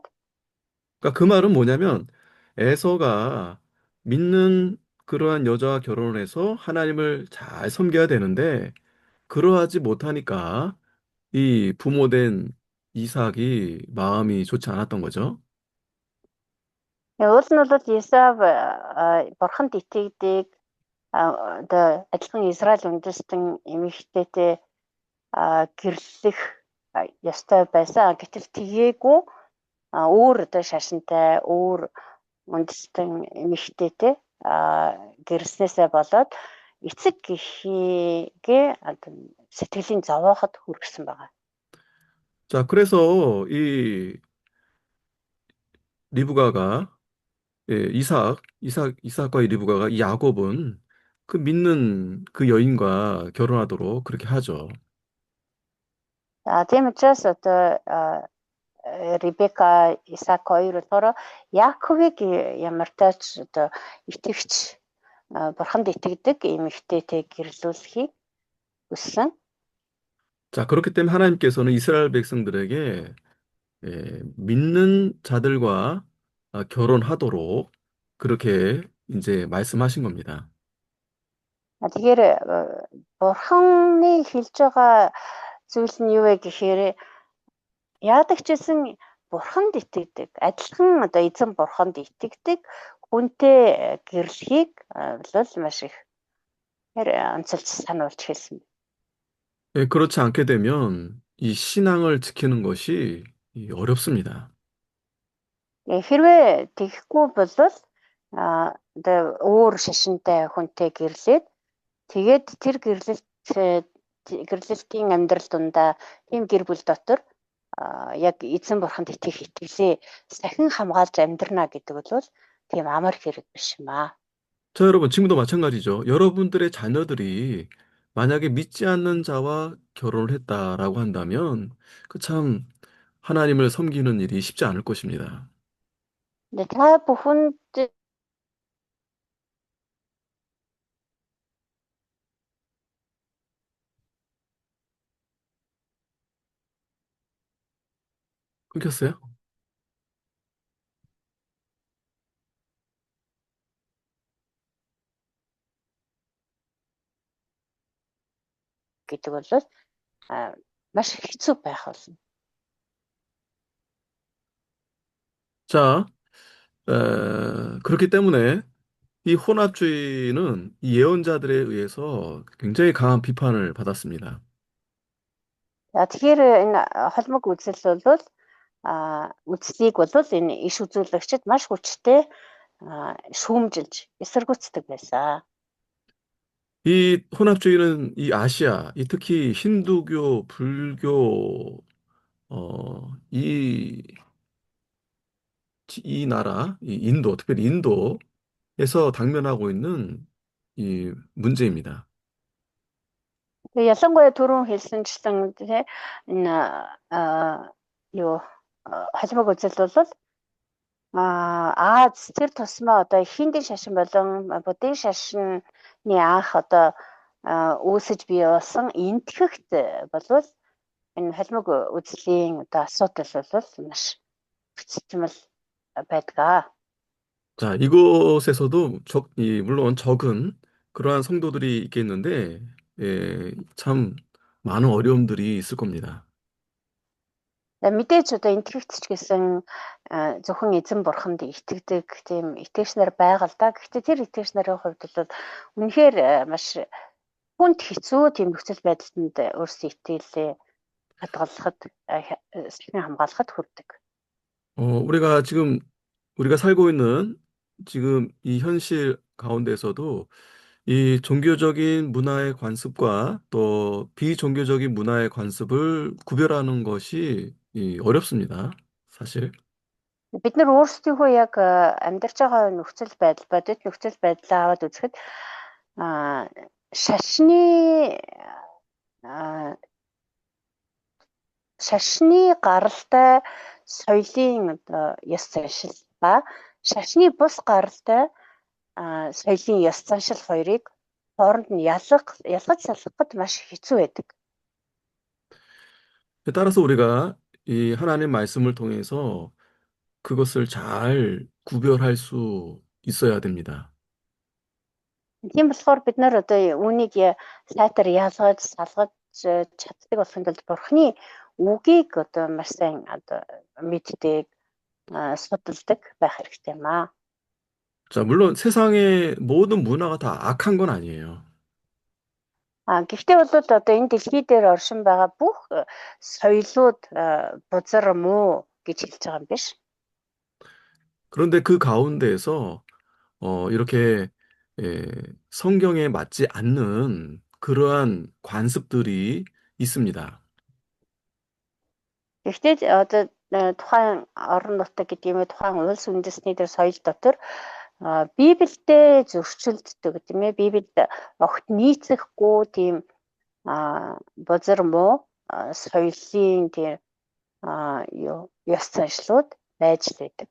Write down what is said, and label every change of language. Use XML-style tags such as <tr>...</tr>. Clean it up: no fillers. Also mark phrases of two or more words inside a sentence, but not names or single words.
<ko>그러니까 그 말은 뭐냐면 에서가 믿는 그러한 여자와 결혼을 해서 하나님을 잘 섬겨야 되는데 그러하지 못하니까 이 부모된 이삭이 마음이 좋지 않았던 거죠.</ko> <mn>уул нь бол Исав бурханд итгэдэг одоо адилхан Израиль үндэстэн эмэгтэйтэй гэрлэх ёстой байсан. Гэтэл тгэгээгүй өөр одоо шашинтай, өөр үндэстэн эмэгтэйтэй гэрэлснээсээ болоод эцэг гэхийгээ одоо сэтгэлийн зовооход хүргэсэн байгаа.</mn> <ko>자, 그래서 이 리브가가 이삭과 이 리브가가 이 야곱은 그 믿는 그 여인과 결혼하도록 그렇게 하죠.</ko> <mn>Тийм учраас одоо Ребека, Исаак хоёр болохоор Яаковыг ямартай ч одоо итгэвч бурханд итгэдэг эмэгтэйтэй гэрлүүлэхийг хүссэн.</mn> <ko>자, 그렇기 때문에 하나님께서는 이스라엘 백성들에게 믿는 자들과 결혼하도록 그렇게 이제 말씀하신 겁니다.</ko> <mn>Тэгэхээр бурханы хэлж байгаа зүйл нь юу вэ гэхээр яадаг ч гэсэн бурханд итгэдэг, адилхан одоо эзэн бурханд итгэдэг хүнтэй гэрлэхийг бол маш их онцолж сануулж хэлсэн.</mn> <ko>그렇지 않게 되면 이 신앙을 지키는 것이 어렵습니다.</ko> <mn>Хэрвээ тэгэхгүй бол одоо өөр шашинтай хүнтэй гэрлээд тэгээд тэр гэрлэлтийн амьдрал дундаа тийм гэр бүл дотор яг эзэн бурханд итгэх итгэлээ сахин хамгаалж амьдрна гэдэг бол тийм амар хэрэг биш юм аа.</mn> <ko>자, 여러분, 지금도 마찬가지죠. 여러분들의 자녀들이 만약에 믿지 않는 자와 결혼을 했다라고 한다면 그 참 하나님을 섬기는 일이 쉽지 않을 것입니다. 근데 다 бүхэнд 끊겼어요?</ko> <mn>гэдэг бол маш хэцүү байх болно.</mn> <ko>자, 그렇기 때문에 이 혼합주의는 이 예언자들에 의해서 굉장히 강한 비판을 받았습니다.</ko> <mn>Тэгэхээр энэ холбог үзэл бол үзлийг бол энэ иш үзүүлэгчид маш хүчтэй шүүмжилж эсэргүүцдэг байсан.</mn> <ko>이 혼합주의는 이 아시아, 이 특히 힌두교, 불교, 이 나라, 이 인도, 특별히 인도에서 당면하고 있는 이 문제입니다.</ko> <mn>Тэгээ ялангуяа түрүүн хэлсэнчлэн тий энэ юу холбог үзэл бол Аз тэр тусмаа одоо хиндийн шашин болон буддийн шашны анх одоо үүсэж бий болсон энтгэгт болвол энэ холбог үзлийн одоо асуудал бол маш хүчтэй байдаг.</mn> <ko>자, 이곳에서도 물론 적은 그러한 성도들이 있겠는데, 참 많은 어려움들이 있을 겁니다.</ko> <mn>Мэдээж одоо энтгэгч ч гэсэн зөвхөн эзэн бурханд итгэдэг тийм итгэгч нар байгаа л да. Гэхдээ тэр итгэгч нарын хувьд бол үнэхээр маш хүнд хэцүү тийм нөхцөл байдалд өөрсдөө итгэлээ хадгалахад сэтгэн хамгаалахад хүрдэг.</mn> <ko>우리가 살고 있는 지금 이 현실 가운데서도 이 종교적인 문화의 관습과 또 비종교적인 문화의 관습을 구별하는 것이 어렵습니다. 사실.</ko> <mn>Бид нар өөрсдийнхөө яг амьдарч байгаа нөхцөл байдал, бодит нөхцөл байдлаа аваад үзэхэд шашны гаралтай соёлын одоо ёс заншил ба шашны бус гаралтай соёлын ёс заншил хоёрыг хооронд нь ялгаж салгахад маш хэцүү байдаг.</mn> <ko>따라서 우리가 이 하나님 말씀을 통해서 그것을 잘 구별할 수 있어야 됩니다.</ko> <mn>Тийм болохоор бид нар одоо үүнийг сайтар ялгаж салгаж чаддаг болохын тулд Бурхны үгийг одоо маш сайн одоо мэддэг, судалдаг байх хэрэгтэй юм аа.</mn> <ko>자, 물론 세상의 모든 문화가 다 악한 건 아니에요.</ko> <mn>Гэхдээ бол одоо энэ дэлхий дээр оршин байгаа бүх соёлууд бузар муу гэж хэлж байгаа юм биш.</mn> <ko>그런데 그 가운데에서 이렇게 성경에 맞지 않는 그러한 관습들이 있습니다.</ko> <mn>Гэхдээ одоо тухайн орон нутаг гэдэг юм уу тухайн улс үндэстний дээр соёл дотор Библиэд зөрчилддөг тийм ээ Библиэд огт нийцэхгүй тийм бузар муу соёлын тийм ёс заншлууд байж л байдаг.</mn>